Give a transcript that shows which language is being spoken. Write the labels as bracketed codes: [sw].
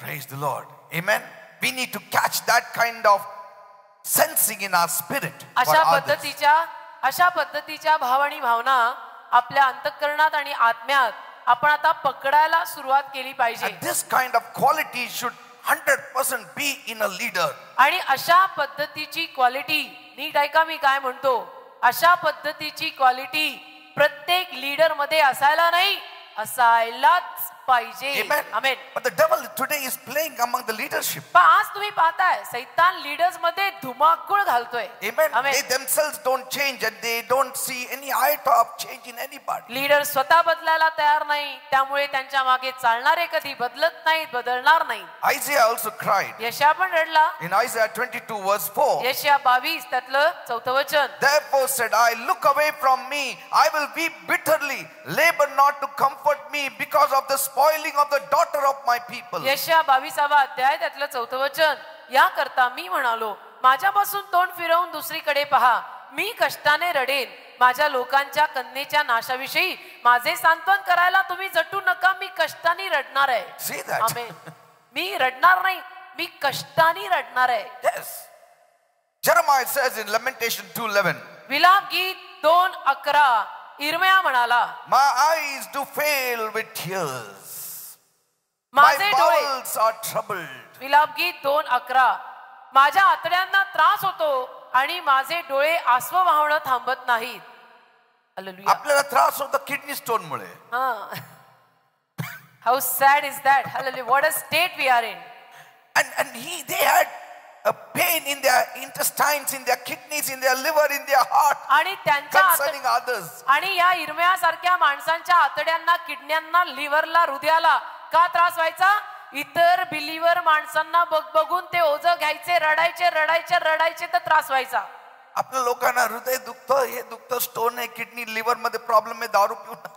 [en] Praise the Lord. Amen. We need to catch that kind of sensing in our spirit for others. [mr] अशा पद्धतीच्या भाव आणि भावना आपल्या अंतःकरणात आणि आत्म्यात आपण आता पकडायला सुरुवात केली पाहिजे. [en] And this kind of quality should 100% be in a leader. [mr] आणि अशा पद्धतीची क्वालिटी, नीट ऐका मी काय म्हणतो, अशा पद्धतीची क्वालिटी प्रत्येक लीडर मध्ये असायला नाही, असायलाच पाहिजे. [en] Amen. But the devil today is playing among the leadership. [mr] पण आज तुम्ही पाहताय सैतान लीडर्स मध्ये धुमाकूळ घालतोय. [en] Amen. They themselves don't change and they don't see any iota of change in anybody. [mr] Leader स्वतः बदलायला तयार नाही, त्यामुळे त्यांच्या मागे चालणारे कधी बदलत नाहीत, बदलणार नाही. [en] Isaiah also cried. [mr] यशया पण रडला. [en] In Isaiah 22 verse 4. [mr] यशया 22 त्यातलं 4 वचन. [en] Therefore said I, look away from me, I will weep bitterly, labor not to comfort me because of the spoiling of the daughter of my people. [mr] यशया 22 अध्याय त्यातलं 4 वचन. या करता मी म्हणालो, माझ्यापासून तोंड फिरवून दुसरीकडे पहा, मी कष्टाने रडेन, माझ्या लोकांच्या कन्येच्या नाशाविषयी माझे सांत्वन करायला तुम्ही झटू नका, मी कष्टाने रडणार आहे. [en] See that? [mr] आमेन. मी रडणार नाही, मी कष्टाने रडणार आहे. [en] Yes. Jeremiah says in Lamentation 2:11. [mr] विलाप गीत 2:11 इर्मया म्हणाला, [en] My eyes do fail with tears. My [mr] माझे डोळे. [en] bowels are troubled. [mr] विलाप गीत 2:11 माझ्या आतड्यांना त्रास होतो आणि माझे डोळे आसव वाहणं थांबत नाहीत. हालेलुया. आपल्याला त्रास होतो किडनी स्टोन मुळे. [en] How sad is that? Hallelujah. What a state we are in. And they had a pain in their intestines, in their kidneys, in their liver, in their heart, [mr] आणि त्यांच्या [en] concerning others. [mr] आणि या इरम्यासारख्या माणसांच्या आतड्यांना, किडण्यांना, लिव्हरला, हृदयाला का त्रास व्हायचा? इतर बिलीवर माणसांना बघून ते ओझं घ्यायचे, रडायचे तर त्रास व्हायचा. आपल्या लोकांना हृदय दुखतं, हे दुखतं, स्टोन आहे, किडनी, लिव्हर मध्ये प्रॉब्लेम आहे, दारू पिऊन.